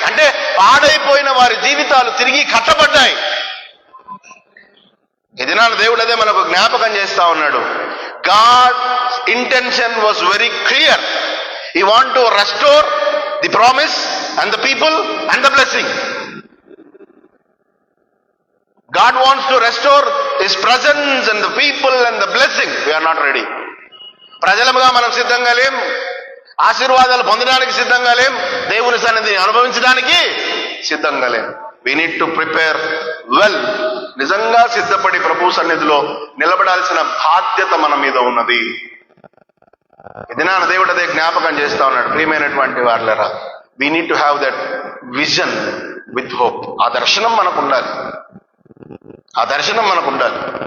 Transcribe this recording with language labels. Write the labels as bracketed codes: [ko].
[te] అంటే పాడైపోయిన వారి జీవితాలు తిరిగి కట్టబడ్డాయి. ఇది నా దేవుడు అదే మనకు జ్ఞాపకం చేస్తా ఉన్నాడు. [en] God intention was very clear. He want to restore the promise and the people and the blessing. God wants to restore His presence and the people and the blessing. We are not ready. [te] ప్రజలుగా మనం సిద్ధంగా లేం, ఆశీర్వాదాలు పొందడానికి సిద్ధంగా లేం, దేవుని సన్నిధిని అనుభవించడానికి సిద్ధంగా లేం. [en] We need to prepare well. [te] నిజంగా సిద్ధపడి ప్రభు సన్నిధిలో నిలబడాల్సిన బాధ్యత మన మీద ఉన్నది. ఇది నా దేవుడు అదే జ్ఞాపకం చేస్తా ఉన్నాడు. ప్రియమైనటువంటి వాళ్ళరా, [en] we need to have that vision with hope. [te] ఆ దర్శనం మనకు ఉండాలి, ఆ దర్శనం మనకు ఉండాలి.